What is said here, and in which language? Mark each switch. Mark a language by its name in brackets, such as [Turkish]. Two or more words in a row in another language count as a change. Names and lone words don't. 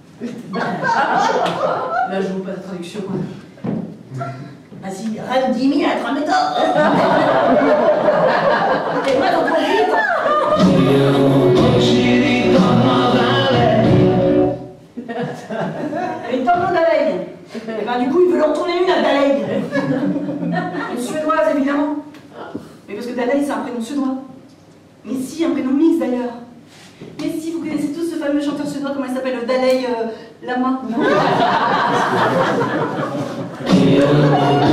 [French] Là, je vous passe la traduction. Vas-y, [Italian] Rendimi la travetta. [French] Et moi, dans ton vite. Et [Italian] torno da lei. [French] Et ben du coup, il veut leur tourner une à Daleig. Une suédoise, évidemment. Mais parce que Daleig, c'est un prénom suédois. Mais si, un prénom mix d'ailleurs. Mais si, vous connaissez tous ce fameux chanteur suédois, comment il s'appelle? Dalai Lama.